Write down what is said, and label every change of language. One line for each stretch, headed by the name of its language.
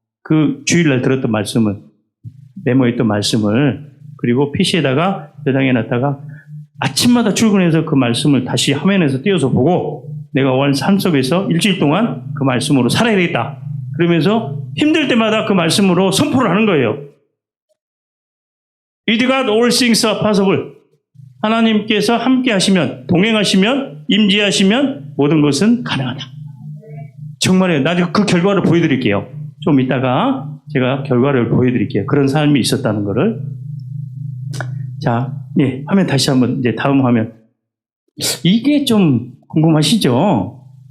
Korean: 그 주일날 들었던 말씀을, 메모했던 말씀을, 그리고 PC에다가 저장해놨다가 아침마다 출근해서 그 말씀을 다시 화면에서 띄워서 보고 내가 원 삶 속에서 일주일 동안 그 말씀으로 살아야 되겠다. 그러면서 힘들 때마다 그 말씀으로 선포를 하는 거예요.
English: With God all things are possible.
Korean: 하나님께서 함께 하시면, 동행하시면, 임재하시면 모든 것은 가능하다. 정말이에요. 나중에 그 결과를 보여드릴게요. 좀 이따가 제가 결과를 보여드릴게요. 그런 삶이 있었다는 거를. 자, 예, 화면 다시 한번, 이제 다음 화면. 이게 좀 궁금하시죠?